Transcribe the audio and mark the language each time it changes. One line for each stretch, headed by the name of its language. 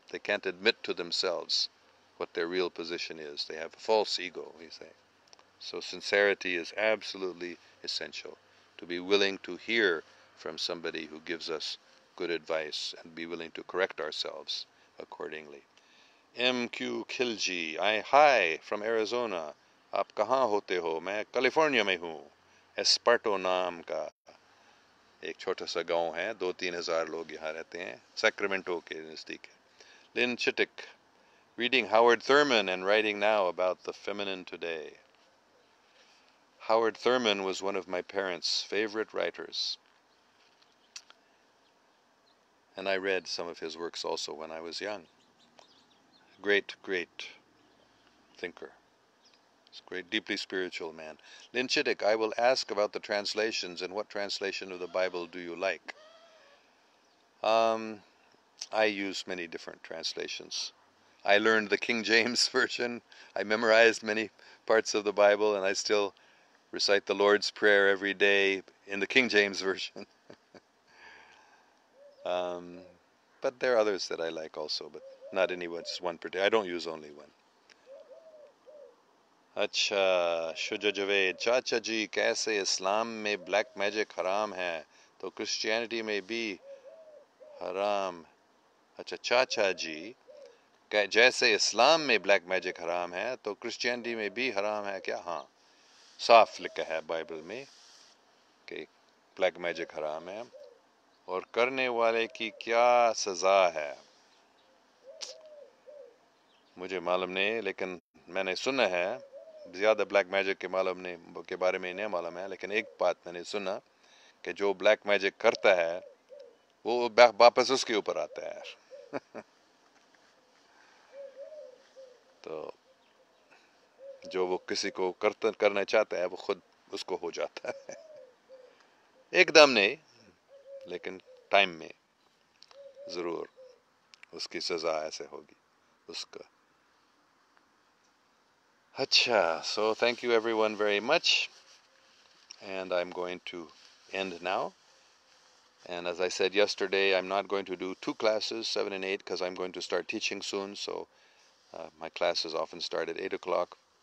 English: They can't admit to themselves what their real position is. They have a false ego, we say. So sincerity is absolutely essential. To be willing to hear from somebody who gives us good advice and be willing to correct ourselves accordingly. MQ Khilji, hi from Arizona.
Hindi: आप कहाँ होते हो? मैं California में हूँ. एस्पार्टो नाम का एक छोटा सा गांव है, 2-3 हजार लोग यहाँ रहते हैं, सैक्रामेंटो के नज़दीक है.
English: Lynn Chittick, reading Howard Thurman and writing now about the feminine today. Howard Thurman was one of my parents' favorite writers, and I read some of his works also when I was young. Great, great thinker. He's a great, deeply spiritual man. Lynn Chittick, I will ask about the translations, and what translation of the Bible do you like? I use many different translations. I learned the King James Version. I memorized many parts of the Bible, and I still recite the Lord's Prayer every day in the King James Version. But there are others that I like also, but not any one particular. I don't use only one.
Hindi: अच्छा, शुजा जवेद, चाचा जी कैसे इस्लाम में black magic हराम है तो Christianity में भी हराम. अच्छा चाचा जी, जैसे इस्लाम में ब्लैक मैजिक हराम है तो क्रिश्चियनिटी में भी हराम है क्या? हाँ, साफ लिखा है बाइबल में कि ब्लैक मैजिक हराम है, और करने वाले की क्या सज़ा है मुझे मालूम नहीं, लेकिन मैंने सुना है, ज़्यादा ब्लैक मैजिक के बारे में नहीं मालूम है, लेकिन एक बात मैंने सुना कि जो ब्लैक मैजिक करता है वो वापस उसके ऊपर आता है. तो जो वो किसी को करना चाहता है वो खुद उसको हो जाता है. एकदम नहीं, लेकिन टाइम में ज़रूर उसकी सज़ा ऐसे होगी उसका.
English: अच्छा, so thank you everyone very much, and I'm going to end now. And as I said yesterday, I'm not going to do 2 classes, 7 and 8, because I'm going to start teaching soon, so my classes often start at 8 o'clock.